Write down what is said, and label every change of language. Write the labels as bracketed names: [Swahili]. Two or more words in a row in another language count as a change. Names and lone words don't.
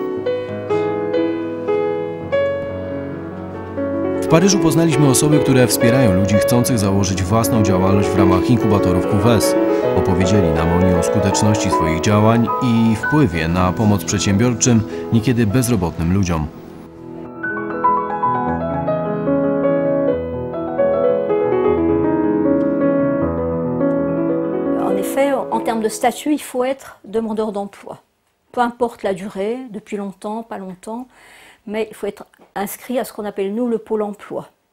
[Polish] W Paryżu poznaliśmy osoby, które wspierają ludzi chcących założyć własną działalność w ramach inkubatorów QWES. Opowiedzieli nam oni o skuteczności swoich działań i wpływie na pomoc przedsiębiorczym, niekiedy bezrobotnym ludziom. [French] En effet, en termes de statut, il faut être demandeur d'emploi. Peu importe la durée, depuis longtemps, pas longtemps, mais il faut être inscrit à ce qu'on appelle, nous, le pôle emploi.